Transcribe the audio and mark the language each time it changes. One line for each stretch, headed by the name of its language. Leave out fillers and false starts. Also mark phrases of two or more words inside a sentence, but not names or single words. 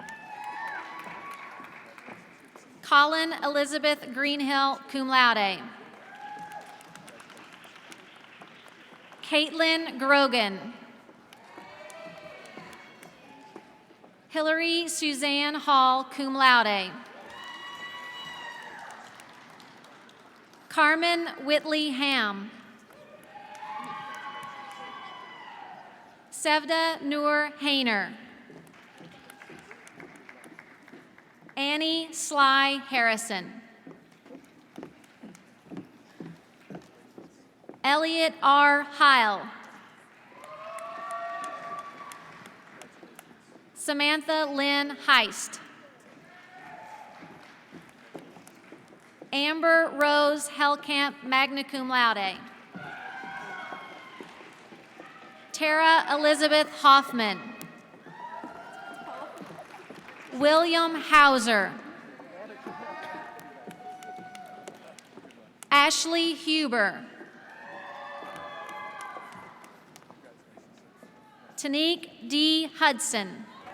English: Colin Elizabeth Greenhill,
Latin: cum laude.
English: Caitlin Grogan. Hillary Suzanne Hall,
Latin: cum laude.
English: Carmen Whitley Ham. Sevda Noor Hayner. Annie Sly Harrison. Elliot R. Heil. Samantha Lynn Heist. Amber Rose Hellkamp,
Latin: magna cum laude.
English: Tara Elizabeth Hoffman. William Hauser. Ashley Huber. Tanique D. Hudson.